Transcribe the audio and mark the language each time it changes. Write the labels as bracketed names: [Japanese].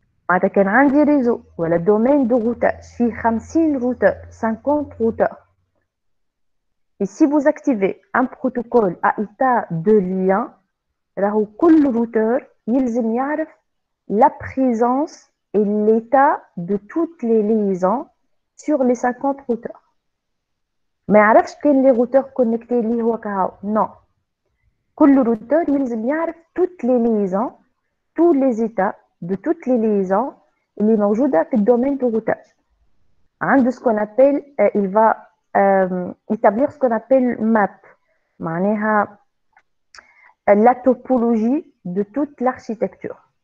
[Arabic] هذا كان عندي [French] réseau [Arabic] ولا [French] domaine de routage [Arabic] فيه [French] 50 routeurs, 50 routeurs. Et si vous activez un protocole à état de lien, [Arabic] راهو كل [French] routeur [Arabic] يلزم يعرف [French] la présence et l'état de toutes les liaisons sur les 50 routeurs. [Arabic] ما يعرفش كاين [French] les routeurs connectés [Arabic] اللي هو كهو. [French] Non. [Arabic] كل [French] routeur [Arabic] يلزم يعرف [French] toutes les liaisons, tous les états de toutes les liaisons [Arabic] اللي موجودة في [French] الdomaine de routage. [Arabic] عنده [French] ce qu'on appelle, il va établir ce qu'on appelle map. [Arabic] معناها [French] la topologie de toute l'architecture.